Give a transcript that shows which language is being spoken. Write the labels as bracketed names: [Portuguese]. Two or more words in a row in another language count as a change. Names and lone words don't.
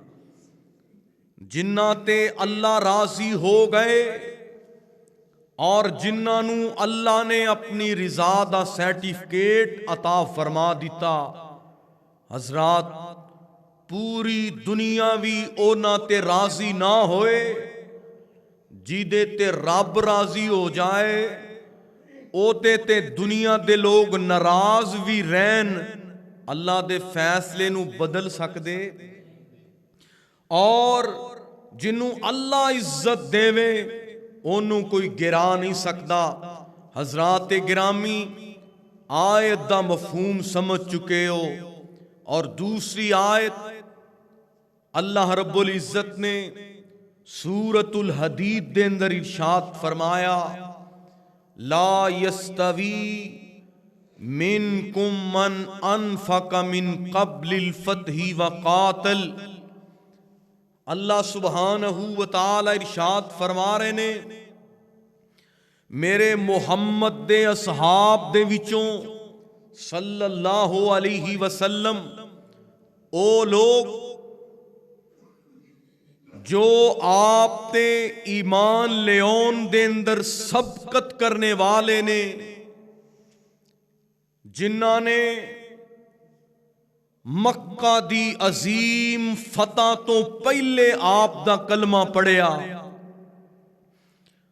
[Punjabi] جنہ تے اللہ راضی ہو گئے اور جنہ نو اللہ نے اپنی رضا دا سرٹیفکیٹ عطا فرما دیتا، حضرات پوری دنیا بھی اونا تے راضی نہ ہوئے، جیدے تے رب راضی ہو جائے او تے دنیا دے لوگ ناراض بھی رہن، اللہ دے فیصلے نو بدل سکدے، اور جنوں اللہ عزت دیوے انہوں کوئی گرا نہیں سکتا۔ حضرات گرامی آیت دا مفہوم سمجھ چکے ہو، اور دوسری آیت [Arabic] اللہ رب العزت [Punjabi] نے سورۃ الحدید دے اندر ارشاد فرمایا [Arabic] لا یستوی منکم من انفق من قبل الفتح وقاتل۔ اللہ سبحانہ و تعالی [Punjabi] ارشاد فرما رہے نے میرے محمد دے اصحاب دے وچوں [Arabic] صلی اللہ علیہ وسلم [Punjabi] او لوگ جو آپ تے ایمان لیون دے اندر سبقت کرنے والے نے، جنہاں نے مکہ دی عظیم فتح تو پہلے آپ دا کلمہ پڑھیا،